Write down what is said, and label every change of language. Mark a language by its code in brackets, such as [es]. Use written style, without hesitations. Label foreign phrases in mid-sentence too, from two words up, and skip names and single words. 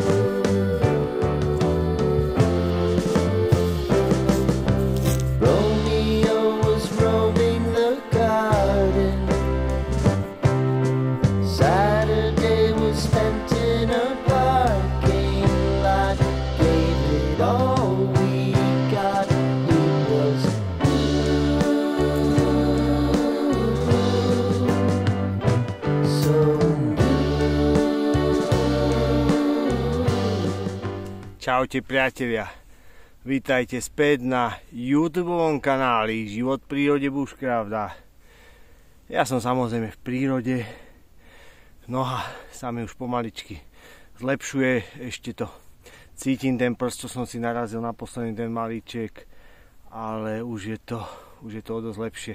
[en] Romeo was roaming the garden, Saturday was spent in a parking lot, gave it all we got. It was so [sk] Čaute priatelia, vítajte späť na YouTubeovom kanáli Život v prírode Bushcraft. Ja som samozrejme v prírode. Noha sa mi už pomaličky zlepšuje, ešte to cítim ten prst, čo som si narazil na posledný ten malíček, ale už je to o dosť lepšie.